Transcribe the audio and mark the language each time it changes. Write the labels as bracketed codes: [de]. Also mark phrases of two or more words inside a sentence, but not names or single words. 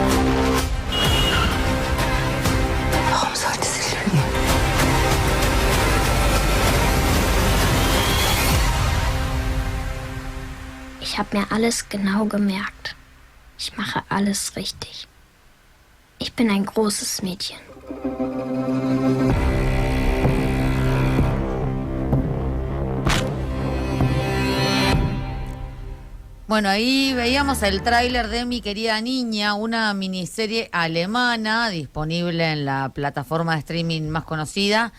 [de] Warum sollte sie lügen? Ich habe mir alles genau gemerkt. Ich mache alles richtig. Ich bin ein großes Mädchen. [es] Bueno, ahí veíamos el tráiler de Mi querida niña, una miniserie alemana disponible en la plataforma de streaming más conocida.